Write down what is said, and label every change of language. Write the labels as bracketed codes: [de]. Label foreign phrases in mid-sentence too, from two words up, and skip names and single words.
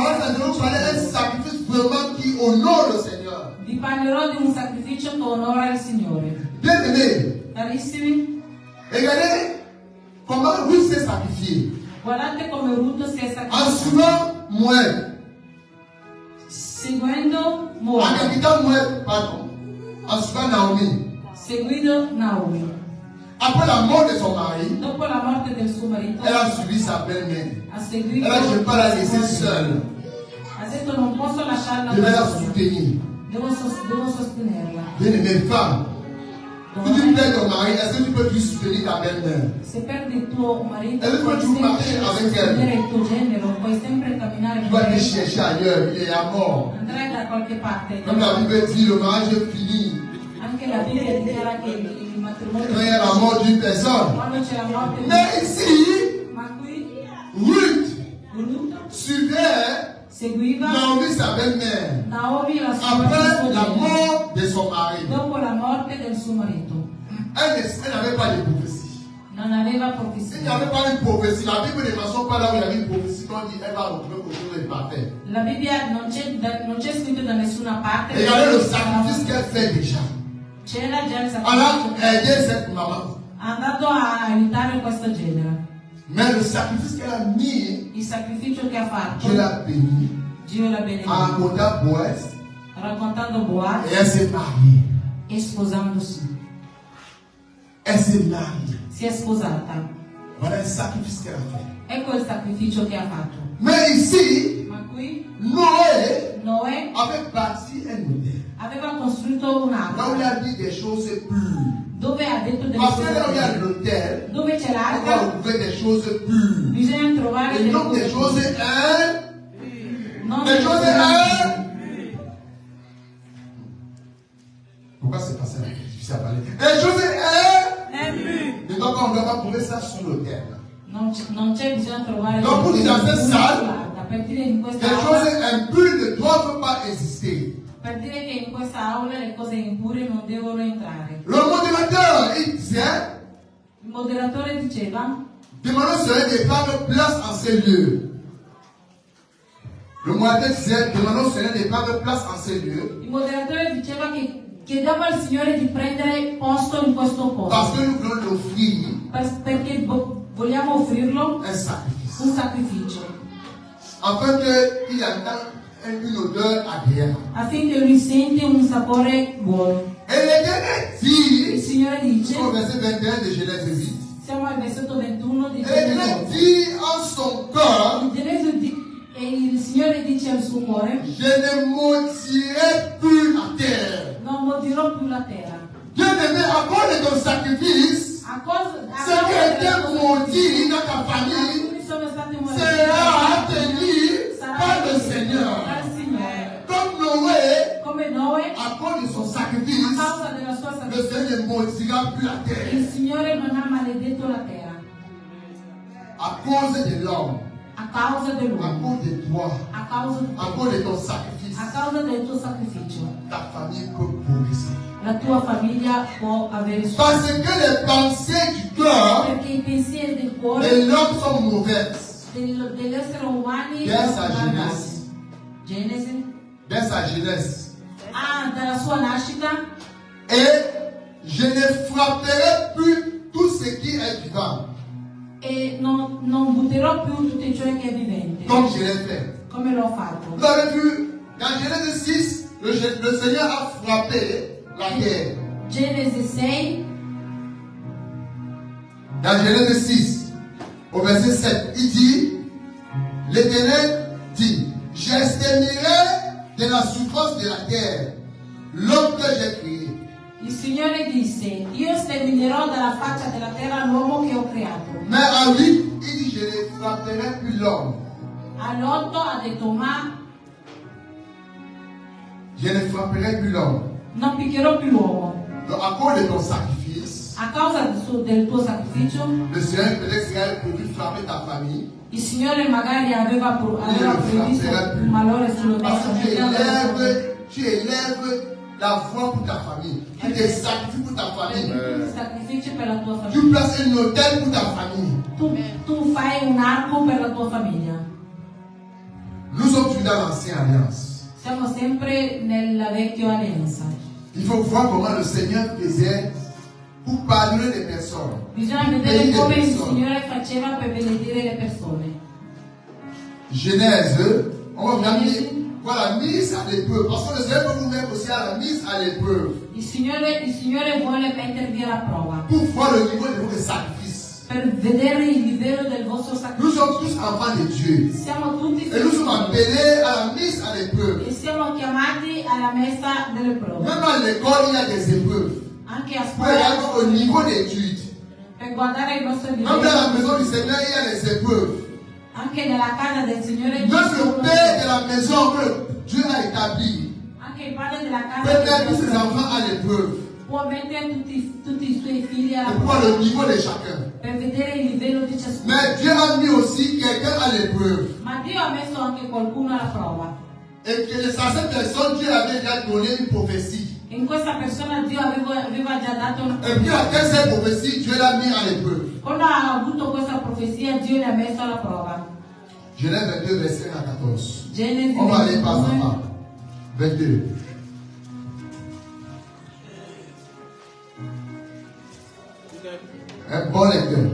[fr] Alors, je vais vous parler d'un [it] sacrificio. [fr] sacrifice vraiment qui honore le Seigneur. [it] Vi parlerò di un sacrificio che onora il Signore. [fr] Bien aimé, [it] Carissimi, [fr] regardez comment Ruth s'est sacrifié. [it] guardate come Ruth si è [fr] En [it] sacrificata. [fr] suivant Moab. [it] Seguendo [fr] En Moab, quittant Moab, pardon. En suivant Naomi. [it] seguendo Naomi. [fr] Après la mort de son mari, [it] Dopo la morte del suo marito, [fr] elle a suivi sa belle-mère. [it] ha seguito. [fr] Elle a dit, je ne peux pas la laisser seule. [it] Ha detto non posso lasciarla [fr] Je vais la [it] da sola. [fr] soutenir. [it] Devo sostenerla. [fr] Bien aimé, femme. Si tu [it] Donne, [fr] perds ton mari, est-ce que tu peux plus soutenir ta belle-mère? [it] se perdi il tuo marito, E lui puoi continua a sempre marciare avec sostenere il tuo genero, puoi sempre camminare [fr] Tu [it] con [fr] vas te [it] lei. [fr] chercher ailleurs, il est à mort. [it] Andrai da qualche parte. [fr] Comme la Bible dit, le mariage est fini. [it] Anche la Bibbia dichiara che il matrimonio [fr] Quand il y a la mort d'une personne. [it] quando c'è la morte di [fr] Mais ici, [it] ma qui Ruth Ruth [fr] suivait [it] seguiva [fr] Naomi, sa belle-mère, [it] Naomi la sua [fr] après la [it] sorella, [fr] mort de son mari. [it] dopo la morte del suo marito. [fr] Elle n'avait pas de prophétie. [it] Non aveva [fr] Il n'y [it] profezia. [fr] avait pas une prophétie. La Bible ne mentionne pas là où il y avait une prophétie quand on dit elle va retrouver quelque chose de parfait. [it] La Bibbia non c'è scritto da nessuna parte. [fr] Regardez le sacrifice qu'elle fait déjà. [it] C'era già il [fr] Elle [it] sacrificio. [fr] a aidé cette maman. [it] Ha andato a aiutare questo genere. [fr] Mais le sacrifice qu'elle a mis, [it] Il sacrificio che ha fatto, [fr] Dieu l'a béni, [it] Dio l'ha [fr] a [it] benedetto. [fr] accordé Boaz [it] Raccontando Boaz [fr] et elle s'est mariée. [it] e sposandosi. [fr] Elle s'est mariée. [it] Si è sposata. [fr] Voilà le sacrifice qu'elle a fait. [it] Ecco il sacrificio che ha fatto. [fr] Mais ici, [it] Ma qui [fr] Noé [it] Noè [fr] avait bâti un hôtel. [it] aveva costruito [fr] Là où il [it] un'arca [fr] a dit des choses pures. [it] dove ha detto delle [fr] Parce que là où il y a [it] cose. [fr] l'hôtel, [it] Dove c'è [fr] on va [it] l'arca [fr] retrouver des choses pures. [it] bisogna trovare [fr] Et [it] delle [fr] non des choses [it] cose. Non [fr] des [it] delle [fr] choses [it] cose. [fr] Pourquoi c'est passé là? Je suis à parler. Des choses Eh, Et donc on ne doit pas trouver ça sur l'hôtel. [it] non c'è bisogno trovare Non, delle [fr] pour [it] cose [fr] dire [it] in [fr] ça, [it] questa per dire in [fr] Des [it] questa [fr] choses [it] aula, [fr] impures ne doivent pas exister. [it] per dire che in questa aula le cose impure non devono entrare. [fr] Le modérateur, il disait, [it] Il moderatore diceva [fr] demandons au Seigneur de prendre place en ces lieux. Le modérateur disait, demandons au Seigneur de prendre place en ces lieux. [it] il moderatore diceva che chiediamo al Signore di prendere posto in questo [fr] Parce [it] posto [fr] que nous voulons l'offrir [it] perché vogliamo offrirlo [fr] un sacrifice. [it] un sacrificio [fr] Afin qu'il entende une odeur agréable. [it] affinché lui senti un sapore buono. [fr] Et l'Éternel [it] Il [fr] dit, [it] Signore dice, [fr] au verset 21 de Genèse 8, [it] siamo al versetto 21 di [fr] et l'Éternel [it] Genesi. [fr] dit en son cœur, [it] E il Signore dice al suo cuore, [fr] je ne maudirai plus la terre. [it] non mollerò più la terra. [fr] Bien-aimé, à cause de ton sacrifice, [it] A cosa [fr] ce qui a été maudit dans ta famille [it] alcuni sono stati [fr] sera tenu [it] sarà [fr] par le Seigneur. [it] dal Signore. [fr] Comme [it] come Noè, [fr] à cause de son [it] a [fr] sacrifice, [it] causa della sua [fr] le [it] sacrificio, [fr] Seigneur ne maudira plus la terre. [it] il Signore non ha maledetto la terra. [fr] À cause de l'homme, [it] A causa [fr] à [it] dell'uomo, [fr] cause de toi, [it] a causa di [fr] à cause de ton sacrifice, [it] a causa del tuo sacrificio, [fr] ta famille peut progresser. [it] la tua famiglia può avere [fr] Parce [it] successo. [fr] que les pensées du cœur [it] Perché i pensieri del [fr] de [it] cuore [fr] l'homme sont mauvaises. [it] dell'essere umani [fr] Dès sa [it] sono [fr] jeunesse. [it] Genesi. [fr] Dès sa jeunesse. [it] Dalla sua nascita. [fr] Et je ne frapperai plus tout ce qui est vivant. [it] E non butterò più tutto ciò che è vivente. [fr] Comme je l'ai fait. [it] Come l'ho fatto. [fr] Vous avez vu, dans Genèse 6, le Seigneur a frappé la terre. [it] Genesi 6. [fr] Dans Genèse 6, au verset 7, il dit, l'Éternel dit, j'exterminerai de la surface de la terre l'homme que j'ai créé. [it] Il Signore disse, io sterminerò dalla faccia della terra l'uomo che ho creato. [fr] Mais à 8, il dit, je ne frapperai plus l'homme. [it] All'8 ha detto, ma [fr] Je ne frapperai plus l'homme. [it] non picchierò più l'uomo. [fr] Donc, à cause de ton sacrifice, [it] A causa del tuo sacrificio, [fr] le Seigneur peut-être serait prévu frapper ta famille. [it] il Signore magari aveva previsto un malore sulla tua [fr] Parce que [it] famiglia. [fr] tu élèves la voix pour ta famille. Tu te sacrifies pour ta famille. [it] Tu sacrifici per la tua [fr] Tu [it] famiglia. [fr] places un hôtel pour ta famille. [it] Tu fai un arco per la tua famiglia. [fr] Nous sommes toujours dans l'ancienne alliance. [it] Siamo sempre nella vecchia alleanza. [fr] Il faut voir comment le Seigneur faisait pour pardonner les personnes. [it] Bisogna vedere come il Signore faceva per benedire le persone. [fr] Genèse, on va regarder voilà, mise à l'épreuve. Parce que le Seigneur peut vous mettre aussi à la mise à l'épreuve. [it] Il Signore vuole mettervi alla prova. [fr] Pour voir le niveau de votre sacrifice. [it] Per vedere il livello del vostro [fr] Nous [it] sacrificio. [fr] sommes tous enfants de Dieu. [it] Siamo tutti [fr] Et nous [it] figli [fr] sommes appelés à la mise à l'épreuve. [it] e siamo chiamati alla messa delle prove. [fr] Même à l'école, il y a des épreuves. [it] Anche a [fr] Pour regarder [it] scuola, [fr] au niveau d'études. [it] per guardare il nostro [fr] Même dans la [it] livello. [fr] maison du Seigneur, il y a des épreuves. [it] Anche nella casa del Signore [fr] Même le père de la maison que Dieu a établi [it] anche il padre della [fr] peut [it] casa [fr] mettre [it] del [fr] tous ses [it] Signore [fr] enfants à l'épreuve. [it] può mettere tutti i suoi figli alla [fr] Pour voir [it] prova [fr] le niveau de chacun. [it] per vedere il livello di ciascuno. [fr] Mais Dieu a mis aussi quelqu'un à l'épreuve. [it] Ma Dio ha messo anche qualcuno alla prova. [fr] Et que à cette personne, Dieu avait déjà donné une prophétie. [it] In questa persona Dio aveva già dato una [fr] Et puis après cette prophétie, Dieu l'a mis à l'épreuve. [it] Quando ha avuto questa profezia, Dio l'ha messo alla prova. [fr] Genèse 22, verset 1 à 14. [it] Genesi [fr] On va aller pas à [it] 22. [fr] pas. 22. Un bon lecteur.